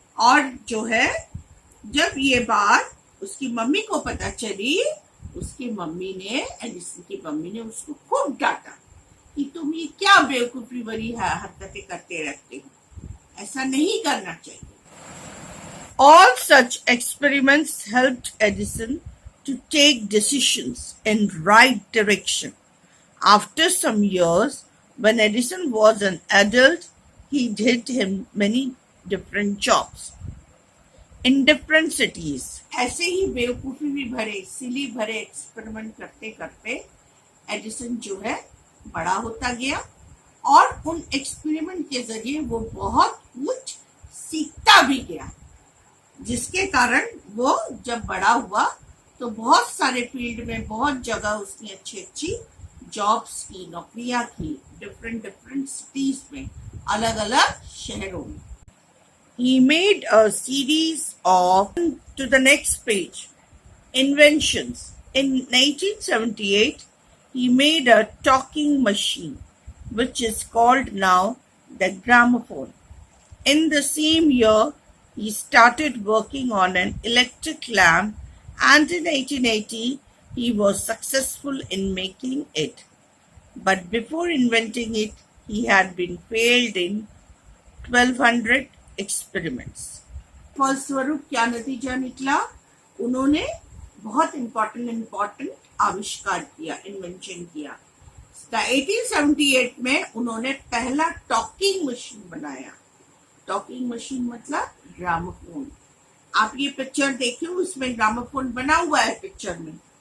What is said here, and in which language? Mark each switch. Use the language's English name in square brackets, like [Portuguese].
[Hindi] और जो है जब ये बात उसकी मम्मी को पता चली, उसकी मम्मी ने, एडिसन की मम्मी ने उसको खूब डांटा कि तुम ये क्या बेवकूफी भरी हरकतें करते रहते हो, ऐसा नहीं करना चाहिए। [English] All such experiments helped Edison to take decisions in right direction. After some years, when Edison was an adult, he did him many different jobs in different cities. [Hindi] ऐसे ही बेवकूफी भी भरे, सिली भरे एक्सपेरिमेंट करते करते एडिसन जो है बड़ा होता गया, और उन एक्सपेरिमेंट के जरिए वो बहुत कुछ सीखता भी गया। जिसके कारण वो जब बड़ा हुआ तो बहुत सारे फील्ड में बहुत जगह उसने अच्छी अच्छी जॉब्स की, नौकरियां की, डिफरेंट डिफरेंट सिटीज में, अलग अलग शहरों में. [English] He made a series of, to the next page, inventions. In 1878, he made a talking machine, which is called now the gramophone. In the same year, he started working on an electric lamp, and in 1880, he was successful in making it. But before inventing it, he had been failed in 1200 experiments. [Hindi] फलस्वरूप क्या नतीजा निकला? उन्होंने बहुत important आविष्कार किया, invention किया. 1878 में उन्होंने पहला टॉकिंग मशीन बनाया. टॉकिंग मशीन मतलब ग्रामोफोन. आप ये पिक्चर देखिए, उसमें ग्रामोफोन बना हुआ है पिक्चर में.